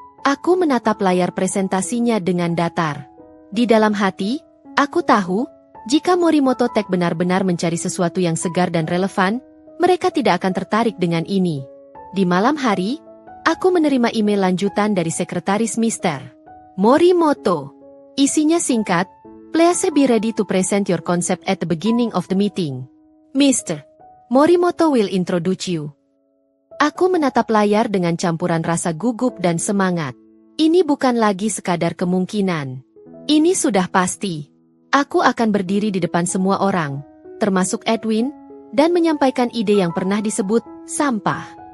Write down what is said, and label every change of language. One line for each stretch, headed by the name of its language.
Indonesian: Aku menatap layar presentasinya dengan datar. Di dalam hati, aku tahu, jika Morimoto Tech benar-benar mencari sesuatu yang segar dan relevan, mereka tidak akan tertarik dengan ini. Di malam hari, aku menerima email lanjutan dari sekretaris Mr. Morimoto. Isinya singkat,
English: "Please be ready to present your concept at the beginning of the meeting. Mr. Morimoto will introduce you."
Indonesian: Aku menatap layar dengan campuran rasa gugup dan semangat. Ini bukan lagi sekadar kemungkinan. Ini sudah pasti. Aku akan berdiri di depan semua orang, termasuk Edwin, dan menyampaikan ide yang pernah disebut sampah.